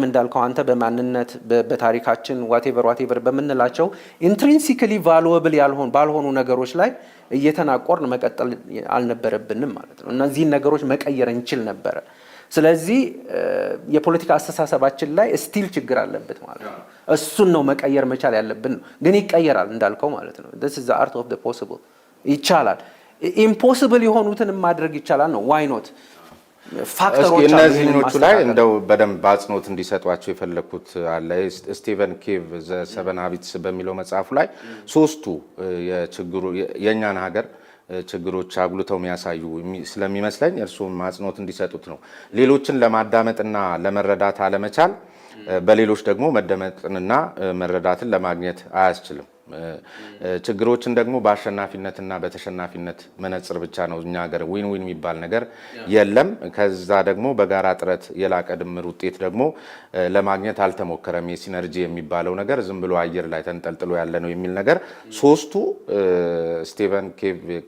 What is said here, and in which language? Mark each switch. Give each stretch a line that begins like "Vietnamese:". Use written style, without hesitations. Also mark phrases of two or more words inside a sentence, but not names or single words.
Amharic: እንዳልከው አንተ በማንነት በታሪካችን ዋቴቨር በምንላቸው
English: intrinsically valuable
Amharic: ባልሆኑ ነገሮች ላይ እየተናቆርን መቀጠል አልነበረብንም ማለት ነው። እነዚህን ነገሮች መቀየር እንችል ነበረ። ስለዚህ የፖለቲካ አስተሳሰባችን ላይ ስቲል ችግር አለበት ማለት ነው። እሱን ነው መቀየር መቻል ያለብን ነው። ግን ይቀየራል እንዳልከው ማለት ነው።
English: this is the art of the possible
Amharic: ይቻላል። ኢምፖሲብል የሆኑትን ማድረግ ይቻላል ነው።
English: why not
Amharic: ፋክተሮች አሉ። እነዚህኞቹ ላይ እንደው በደንብ አጽንኦት እንዲሰጧቸው የፈለኩት አለ። ስቲቨን ኬቭ ዘ ሰቨን ሃቢትስ በሚለው መጽሐፉ ላይ ሶስቱ የችግሩ የኛን ሀገር ችግሮች አጉልተው የሚያሳዩ ስለሚመስለኝ እርሱም ማጽኖት እንዲሰጡት ነው። ሌሎችን ለማዳመጥና ለመረዳት አለመቻል በሌሎች ደግሞ መደመጥንና መረዳትን ለማግኘት አያስችልም። ችግሮችን ደግሞ በአሸናፊነትና በተሸናፊነት መነጽር ብቻ ነው እኛ ሀገር
English: win win
Amharic: የሚባል ነገር የለም። ከዛ ደግሞ በጋራ ጥረት የላቀ ድምር ውጤት ደግሞ ለማግኘት አልተሞከረም። የሲነርጂ የሚባለው ነገር ዝም ብሎ አየር ላይ ተንጠልጥሎ ያለ ነው የሚል ነገር ሶስቱ ስቲቨን ኬቭ